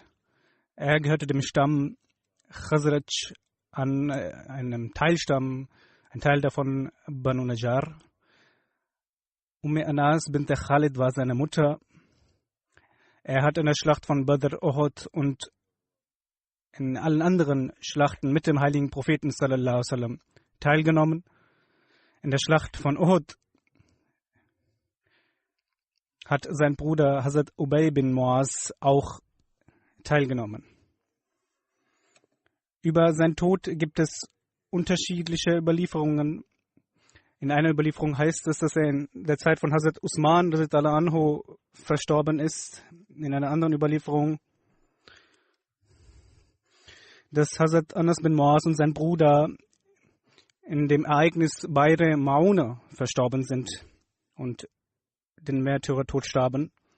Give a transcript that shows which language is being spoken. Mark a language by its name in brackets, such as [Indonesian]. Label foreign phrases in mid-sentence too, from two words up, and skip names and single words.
[German] Er gehörte dem Stamm Khazraj an, einem Teilstamm, ein Teil davon Banu Najjar. Anas bint Khalid war seine Mutter. Er hat in der Schlacht von Badr, Uhud und in allen anderen Schlachten mit dem heiligen Propheten [Arabic] صلى الله عليه وسلم [German] teilgenommen. In der Schlacht von Uhud hat sein Bruder Hazrat Ubay bin Muaz auch teilgenommen. Über seinen Tod gibt es unterschiedliche Überlieferungen. In einer Überlieferung heißt es, dass er in der Zeit von Hazrat Usman [Arabic] رضي الله عنه [German] verstorben ist. In einer anderen Überlieferung, dass Hazrat Anas bin Muaz und sein Bruder in dem Ereignis Badr Mauna verstorben sind und den Märtyrertod starben.